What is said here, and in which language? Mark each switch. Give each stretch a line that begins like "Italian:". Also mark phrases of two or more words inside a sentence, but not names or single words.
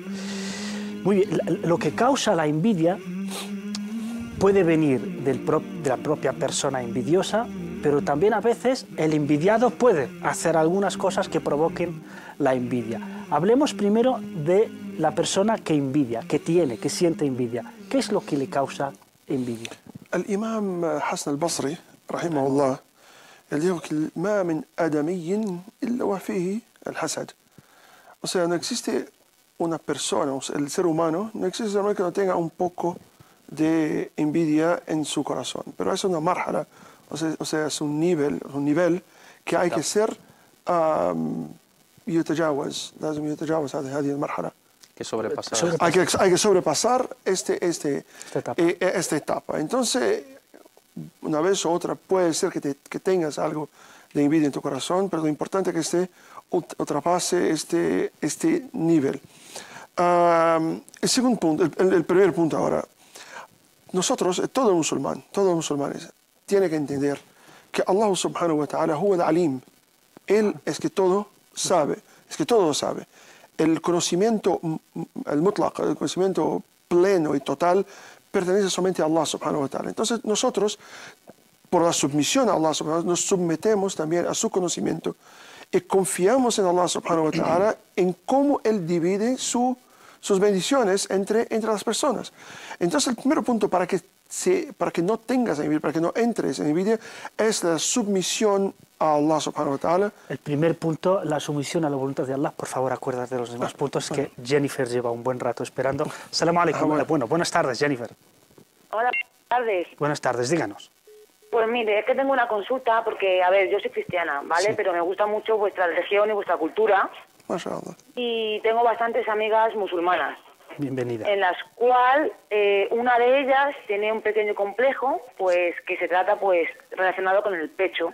Spanish: Muy bien, lo que causa la envidia puede venir de la propia persona envidiosa, pero también a veces el envidiado puede hacer algunas cosas que provoquen la envidia. Hablemos primero de la persona que envidia, que siente envidia. ¿Qué es lo que le causa envidia? El imam Hassan al-Basri, rahimahullah, Él dijo que
Arabic: ما من آدمي إلا وفيه الحسد.
Spanish: O sea, no existe una persona, o sea, el ser humano, no existe ser humano que no tenga un poco de envidia en su corazón. Pero es una marhala, o sea, es un nivel que hay que ser
Arabic: يتجاوز لازم يتجاوز هذه المرحلة.
Spanish: Que sobrepasar. Hay que sobrepasar esta etapa. Entonces, una vez u otra puede ser que tengas algo de envidia en tu corazón, pero lo importante es que ultrapase este nivel. El segundo punto, el primer punto ahora. Nosotros, todo musulmán, todos los musulmanes, tiene que entender que
Arabic: الله سبحانه وتعالى هو العليم.
Spanish: Él es que todo sabe, es que todo lo sabe. El conocimiento, el mutlaq, el conocimiento pleno y total, pertenece solamente a
Arabic: الله سبحانه وتعالى.
Spanish: Entonces nosotros, por la submisión a
Arabic: الله سبحانه وتعالى,
Spanish: nos sometemos también a su conocimiento y confiamos en
Arabic: الله سبحانه وتعالى
Spanish: en cómo Él divide sus bendiciones entre las personas. Entonces el primer punto para que no tengas envidia, para que no entres en envidia, es la submisión a
Arabic: الله سبحانه وتعالى.
Spanish: El primer punto, la sumisión a la voluntad de Allah. Por favor, acuérdate de los demás puntos, que Jennifer lleva un buen rato esperando.
Arabic: سلام عليكم.
Spanish: Bueno, buenas tardes, Jennifer. Hola, buenas tardes. Buenas tardes, díganos. Pues mire, es que tengo una consulta porque, a ver, yo soy cristiana, ¿vale? Sí. Pero me gusta mucho vuestra religión y vuestra cultura. MashaAllah. Y tengo bastantes amigas musulmanas, Bienvenida. en las cuales una de ellas tiene un pequeño complejo, pues que se trata pues relacionado con el pecho.